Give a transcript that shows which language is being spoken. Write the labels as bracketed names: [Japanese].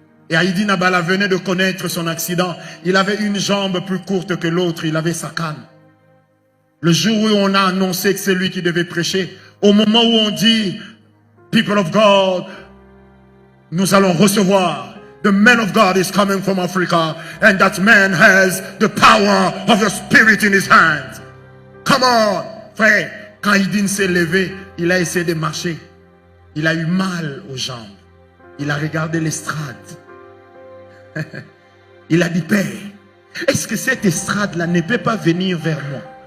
[French] Et Haïdine Abala venait de connaître son accident. Il avait une jambe plus courte que l'autre. Il avait sa canne. Le jour où on a annoncé que c'est lui qui devait prêcher, au moment où on dit, people of God, nous allons recevoir. [English] The man of God is coming from Africa, and that man has the power of the Spirit in his hands. Come on, frère. [French] Quand Haïdine s'est levé, il a essayé de marcher. Il a eu mal aux jambes. Il a regardé l'estrade. Il a dit, Père, est-ce que cette estrade-là ne peut pas venir vers moi?